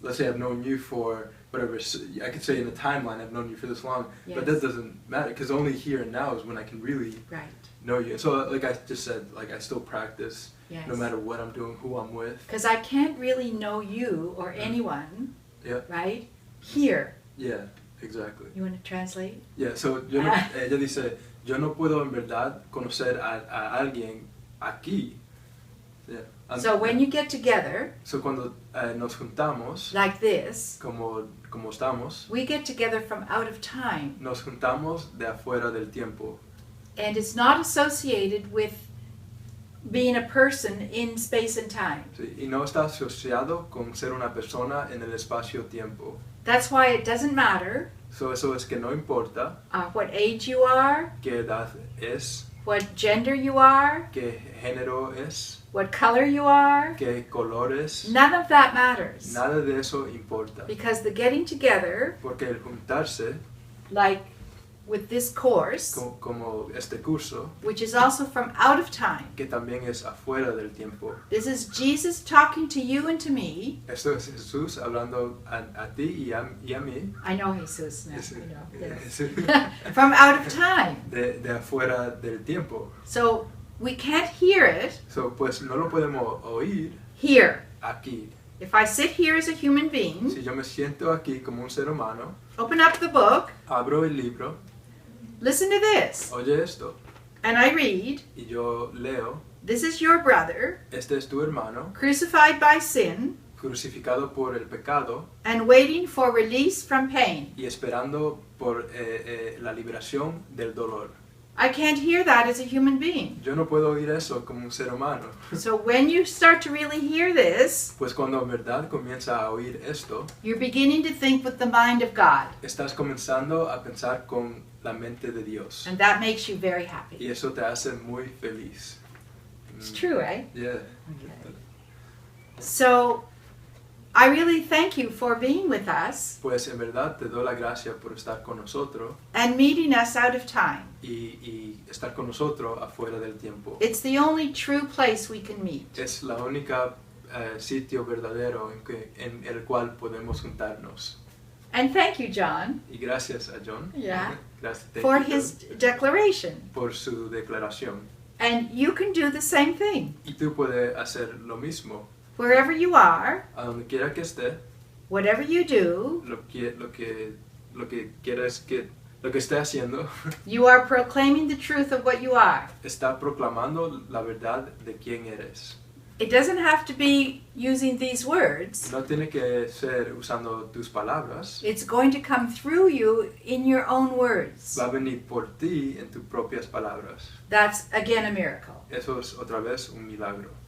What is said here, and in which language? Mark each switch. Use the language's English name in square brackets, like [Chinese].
[English] Let's say I've known you for whatever. I could say in a timeline I've known you for this long, but Yes. that doesn't matter, because only here and now is when I can really Right. know you. So, like I just said, like I still practice, Yes. no matter what I'm doing, who I'm with. Because I can't really know you or anyone. Yeah. Right. Here. Yeah, exactly. You want to translate? [Spanish] Yeah, so ella dice, yo no puedo en verdad conocer a alguien aquí. [English] Yeah. So when you get together, [Spanish] So cuando nos juntamos, [English] like this, [Spanish] como estamos, [English] we get together from out of time. [Spanish] nos juntamos de afuera del tiempo. [English] And it's not associated with being a person in space and time. [Spanish] Sí, y no está asociado con ser una persona en el espacio-tiempo. [English] That's why it doesn't matter [Spanish] So eso es que no importa [English] what age you are, [Spanish] qué edad es, [English] what gender you are, [Spanish] qué género es, [English] what color you are. [Spanish] qué color es. [English] None of that matters. [Spanish] Nada de eso importa. [English] Because the getting together, [Spanish] Porque el juntarse, [English] like with this course, [Spanish] como este curso, [English] which is also from out of time, [Spanish] que también es afuera del tiempo. [English] this is Jesus talking to you and to me. [Spanish] Esto es Jesús hablando a ti y a mí. [English] I know Jesus now. [Spanish] Es- [English] I know, yes. [Spanish] es [English] From out of time. [Spanish] de afuera del tiempo. [English] So we can't hear it [Spanish] So, pues no lo podemos oír [English] here. [Spanish] aquí. [English] If I sit here as a human being, [Spanish] Si yo me siento aquí como un ser humano, [English] open up the book, [Spanish] abro el libro, [English] listen to this, [Spanish] oye esto, [English] and I read, [Spanish] y yo leo, [English] this is your brother, [Spanish] este es tu hermano, [English] crucified by sin, [Spanish] crucificado por el pecado [English] and waiting for release from pain. [Spanish] y esperando por la liberación del dolor. [English] I can't hear that as a human being. [Spanish] Yo no puedo oír eso como un ser humano. [English] So when you start to really hear this, [Spanish] Pues cuando en verdad comienza a oír esto, [English] you're beginning to think with the mind of God. [Spanish] estás comenzando a pensar con la mente de Dios. [English] And that makes you very [Spanish] Y [English] happy. [Spanish] eso te hace muy feliz. [English] It's true, right? Yeah. So I really thank you for being with us [Spanish] Pues en verdad te doy la gracia por estar con nosotros [English] and meeting us out of time. [Spanish] y estar con nosotros afuera del tiempo. [English] It's the only true place we can meet. [Spanish] Es la única sitio verdadero en el cual podemos juntarnos. [English] And thank you, John, [Spanish] Y gracias a John. [English] Yeah. [Spanish] Gracias [English] thank for you, his John, declaration. [Spanish] por su declaración. [English] And you can do the same thing. [Spanish] Y tú puedes hacer lo mismo. [English] Wherever you are, [Spanish] A donde quiera que esté, [English] whatever you do, [Spanish] lo que quieras que lo que esté haciendo, [English] you are proclaiming the truth of what you are. [Spanish] está proclamando la verdad de quién eres. [English] It doesn't have to be using these words. [Spanish] No tiene que ser usando tus palabras. [English] It's going to come through you in your own words. [Spanish] Va a venir por ti en tus propias palabras. [English] That's, again, a miracle. [Spanish] Eso es otra vez un milagro.